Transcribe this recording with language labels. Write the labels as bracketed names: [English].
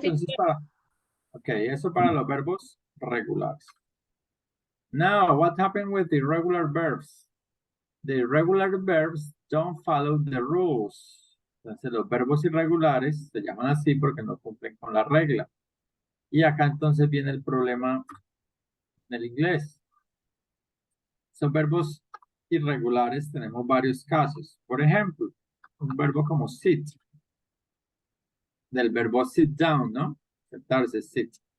[Spanish] entonces, eso para los verbos regulares. [English] Now, what happened with the irregular verbs? The irregular verbs don't follow the rules. [Spanish] Entonces, los verbos irregulares se llaman así porque no cumplen con la regla. Y acá entonces viene el problema en el inglés. Son verbos irregulares, tenemos varios casos. Por ejemplo, un verbo como sit. Del verbo sit down, ¿no? Sentarse, sit.